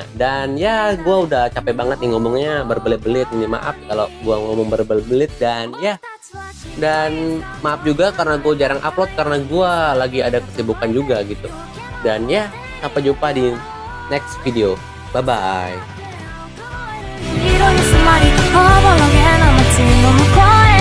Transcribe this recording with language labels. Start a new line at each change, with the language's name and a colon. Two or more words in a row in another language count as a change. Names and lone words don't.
Indonesian: Dan ya, gue udah capek banget nih ngomongnya berbelit-belit. Ini maaf kalau gue ngomong berbelit-belit. Dan ya, dan maaf juga karena gue jarang upload karena gue lagi ada kesibukan juga gitu. Dan ya, sampai jumpa di
English: next video.
Indonesian: Bye-bye.
Japanese: 色に染まりおぼろげな街の向こう